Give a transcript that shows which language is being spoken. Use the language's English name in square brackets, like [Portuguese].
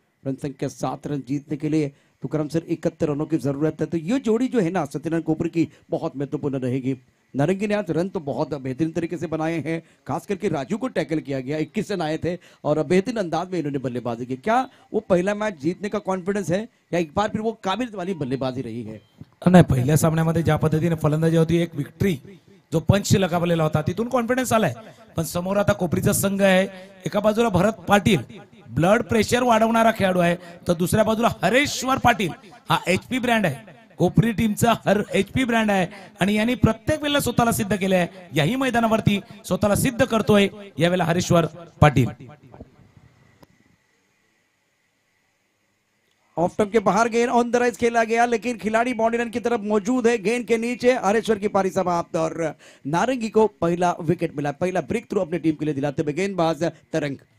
[Hindi] Run संख्या 7 run जीतने के लिए तुकाराम सर 71 रनों की जरूरत है. तो ये जोड़ी जो है ना सत्यनारायण कोपरी की बहुत महत्वपूर्ण रहेगी. नारंगी ने आज रन तो बहुत बेहतरीन तरीके से बनाए हैं, खास करके राजू को टैकल किया गया, 21 रन आए थे और बेहतरीन अंदाज में इन्होंने बल्लेबाजी की। क्या वो पहला मैच जीतने का कॉन्फिडेंस है या एक बार फिर वो काबिल वाली बल्लेबाजी रही है? [Marathi] नाही, पहिल्या सामन्यामध्ये ज्या पद्धतीने फलंदाजी होती, एक विक्ट्री जो पंच लगावलेला होता तिथून कॉन्फिडन्स आलाय, पण समोर आता कोपरीचा संघ आहे, एका बाजूला भरत पाटील ब्लड प्रेशर वाढवणारा खेळाडू आहे, तर दुसऱ्या बाजूला हरेश्वर पाटील हा HP ब्रँड आहे, कोपरी टीमचा HP ब्रँड आहे आणि यांनी प्रत्येक वेळेला स्वतःला सिद्ध केलंय, याही मैदानावरती स्वतःला सिद्ध करतोय यावेळेला हरेश्वर पाटील। [Hindi] ऑफ स्टंप के बाहर गेंद ऑन द राइज खेला गया, लेकिन खिलाड़ी बाउंड्री लाइन की तरफ मौजूद है, गेंद के नीचे हरेश्वर की पारी समाप्त और नारंगी को पहला विकेट मिला, पहला ब्रेक थ्रू अपनी टीम के लिए दिलाते हुए गेंदबाज तरंग।